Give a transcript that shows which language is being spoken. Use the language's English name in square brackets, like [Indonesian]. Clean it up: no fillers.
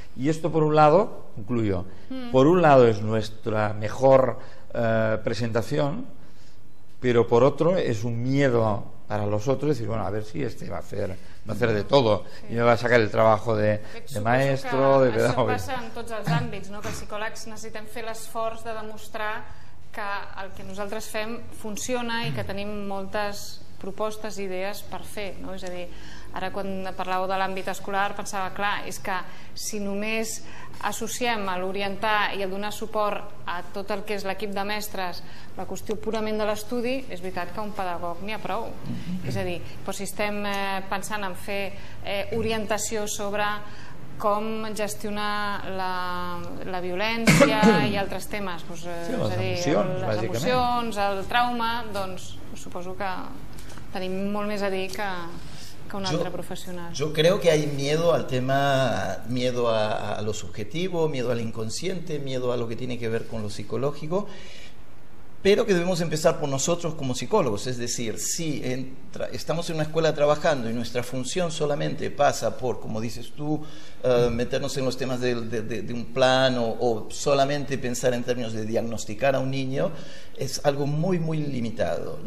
[Spanish] Y esto, por un lado, concluyo, por un lado es nuestra mejor presentación, pero por otro es un miedo para los otros decir, bueno, a ver si este va a hacer de todo, sí, i me va a sacar el trabajo de maestro, de pedagogo. [Catalan] Això passa en tots els àmbits, no? Que els psicòlegs necessitem fer l'esforç de demostrar que el que nosaltres fem funciona i que tenim moltes propostes i idees per fer, no? És a dir, ara quan parlàveu de l'àmbit escolar pensava, clar, és que si només associem a l'orientar i a donar suport a tot el que és l'equip de mestres la qüestió purament de l'estudi, és veritat que un pedagog n'hi ha prou. És a dir, però si estem pensant en fer orientació sobre com gestionar la violència i altres temes, doncs, sí, és a dir, les emocions, el trauma, doncs suposo que tenim molt més a dir que un altre profesional. [Spanish] Yo creo que hay miedo al tema, miedo a lo subjetivo, miedo al inconsciente, miedo a lo que tiene que ver con lo psicológico, pero que debemos empezar por nosotros como psicólogos. Es decir, si estamos en una escuela trabajando y nuestra función solamente pasa por, como dices tú, meternos en los temas de un plan o solamente pensar en términos de diagnosticar a un niño, es algo muy, muy limitado.